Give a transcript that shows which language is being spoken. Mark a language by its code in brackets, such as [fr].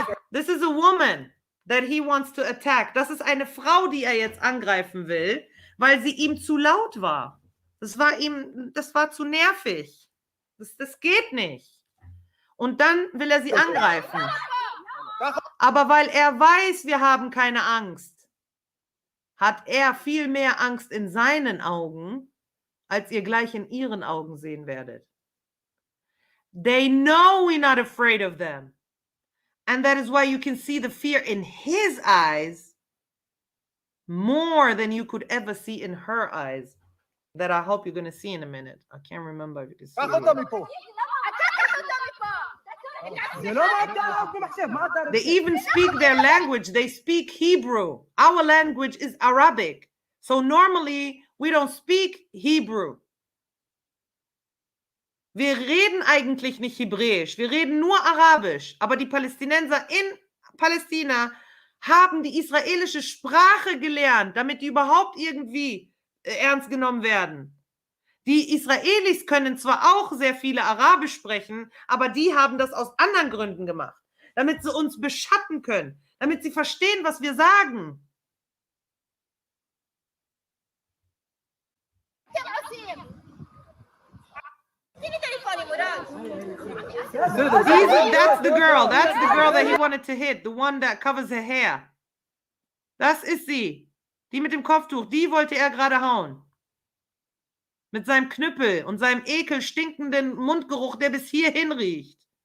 [en] This is a woman that he wants to attack. [de] Das ist eine Frau, die er jetzt angreifen will, weil sie ihm zu laut war. Das war zu nervig. Das geht nicht. Und dann will er sie angreifen. Aber weil er weiß, wir haben keine Angst, hat er viel mehr Angst in seinen Augen, als ihr gleich in ihren Augen sehen werdet. [en] They know we're not afraid of them. And that is why you can see the fear in his eyes more than you could ever see in her eyes. That I hope you're going to see in a minute. I can't remember if you can see it. They even speak their language. They speak Hebrew. Our language is Arabic. So normally we don't speak Hebrew. [de] Wir reden eigentlich nicht Hebräisch. Wir reden nur Arabisch. Aber die Palästinenser in Palästina haben die israelische Sprache gelernt, damit die überhaupt irgendwie ernst genommen werden. Die Israelis können zwar auch sehr viele Arabisch sprechen, aber die haben das aus anderen Gründen gemacht, damit sie uns beschatten können, damit sie verstehen, was wir sagen. [en] That's the girl that he wanted to hit, the one that covers her hair. [de] Das ist sie, die mit dem Kopftuch, die wollte er gerade hauen. Mit seinem Knüppel und seinem ekelstinkenden Mundgeruch, der bis hierhin riecht.